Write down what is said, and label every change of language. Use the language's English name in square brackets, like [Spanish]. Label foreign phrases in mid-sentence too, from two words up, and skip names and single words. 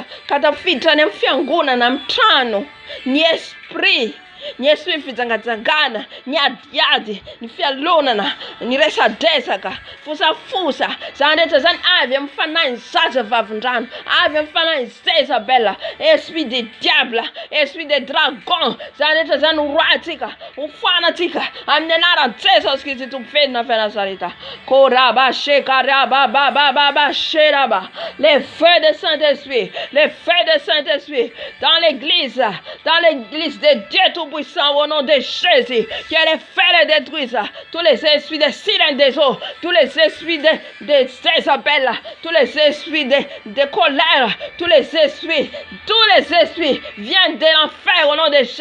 [Malagasy] Ka tafiditra any amin'ny fiangonana amin'ny trano ny esprit fijangajangana, ny adiady, ny fialonana, ny resadresaka, fosafosa, zany rehetra zany avy amin'ny fanahy ny zaza vavindrano, avy amin'ny fanahy ny Jezabel, [French] esprit de diable, esprit de dragon, [Malagasy] zany rehetra zany horatsika, hofanatsika amin'ny anaran'i Jesosy Kristy tompovenina avy Nazareta. Koraba shekaraba baba sheraba. [French] Les feux de Saint-Esprit, les feux de Saint-Esprit dans l'église de Dieu tout-puissant au nom de Jésus, que les feux détruisent tous les esprits de sirènes des eaux, tous les esprits de Jézabel, tous les esprits de colère, tous les esprits viennent de l'enfer au nom de Jésus.